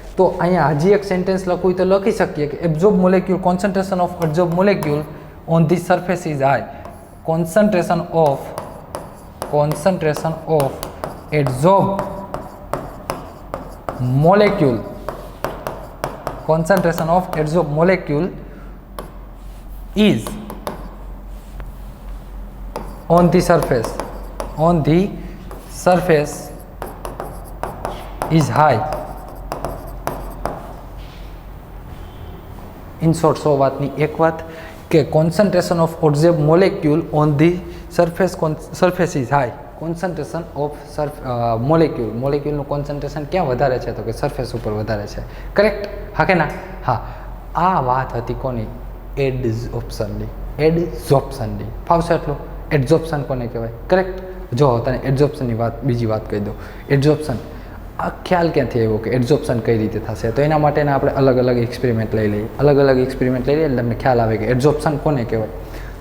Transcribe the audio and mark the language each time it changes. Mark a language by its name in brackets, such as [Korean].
[Gujarati] તો અહીંયા હજી એક સેન્ટેન્સ લખવું તો લખી શકીએ કે [English] Absorb molecule, concentration of absorb molecule on the surface is high, concentration of absorb molecule, concentration of adsorbed molecule is on the surface is high. in short, [Gujarati] સો વાતની એક વાત કે [English] concentration of adsorbed molecule on the surface is high. [Gujarati] Concentration of મોલેક્યુલનું concentration ક્યાં વધારે છે, તો કે surface ઉપર વધારે છે, કરેક્ટ, હા કે ના, હા. આ વાત હતી કોની, એડઝોર્પ્શનની, ફાવશે એટલું. એડઝોર્પ્શન કોને કહેવાય, કરેક્ટ. જો તને એડઝોર્પ્શનની વાત, બીજી વાત કહી દઉં, એડઝોર્પ્શન આ ખ્યાલ ક્યાંથી આવ્યો કે એડઝોર્પ્શન કઈ રીતે થશે, તો એના માટેના આપણે અલગ અલગ એક્સપેરિમેન્ટ લઈ લઈએ, એટલે તમને ખ્યાલ આવે કે એડઝોર્પ્શન કોને કહેવાય.